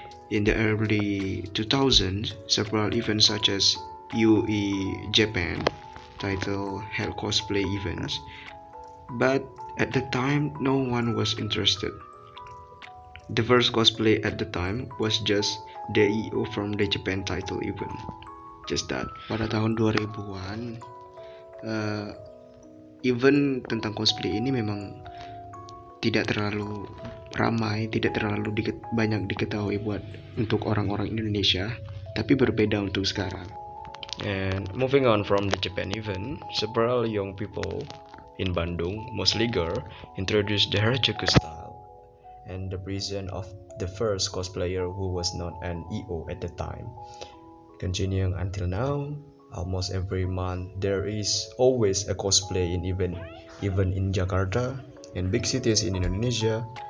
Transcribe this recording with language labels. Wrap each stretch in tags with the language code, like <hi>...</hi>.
<en>In the early 2000s, several events such as UE Japan title held cosplay events, but at the time no one was interested. The first cosplay at the time was just the EO from the Japan title event, just that.</en> <id>Pada tahun 2000-an, event tentang cosplay ini memang tidak terlalu ramai, tidak terlalu banyak diketahui untuk orang-orang Indonesia, tapi berbeda untuk sekarang.</id> <en>And moving on from the Japan event, several young people in Bandung, mostly girls, introduced the Harajuku style, and the presence of the first cosplayer who was not an EO at the time. Continuing until now, almost every month there is always a cosplay in event, even in Jakarta and big cities in Indonesia.</en>